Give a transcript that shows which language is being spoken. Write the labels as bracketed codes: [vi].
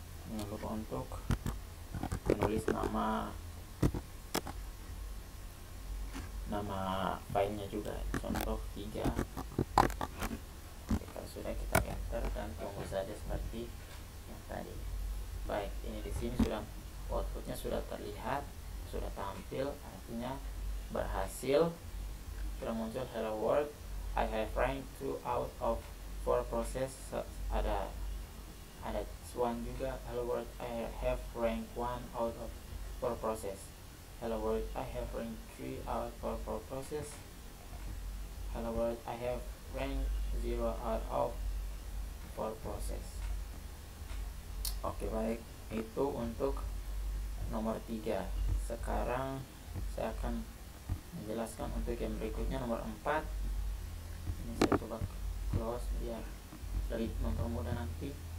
[id] Jangan lupa untuk menulis nama filenya juga, contoh 3. Kalau sudah, kita enter dan tunggu saja seperti yang tadi. Baik, ini di sini sudah outputnya sudah terlihat, sudah tampil, artinya berhasil. Sudah muncul [en] hello world, I have ranked 2 out of 4 process. [id] Ada one juga, [en] hello world, I have ranked 1 out of 4 process. Hello world, I have ranked 3 out of 4 process. Hello world, I have ranked 0 out of 4 process. [id] Oke, baik, itu untuk nomor 3. Sekarang saya akan menjelaskan untuk yang berikutnya, nomor 4. Ini saya coba close biar lebih mempermudah nanti.